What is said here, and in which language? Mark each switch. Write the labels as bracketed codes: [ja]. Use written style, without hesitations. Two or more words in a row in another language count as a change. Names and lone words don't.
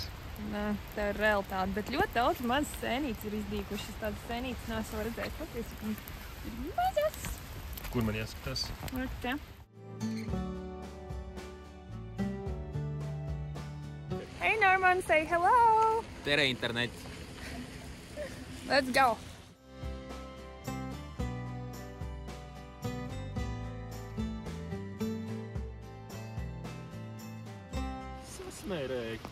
[lv] Nē, tā ir realitāte, bet ļoti daudz mazas sēnītes ir izdīgušas. Tādas sēnītes neesmu redzējis. Patiesi, ka ir mazas. Kur man jāskatās? Te. [en] Hey Norman, say hello! [et] Tere internet. [en] Let's go! [lv] Sasmērēji.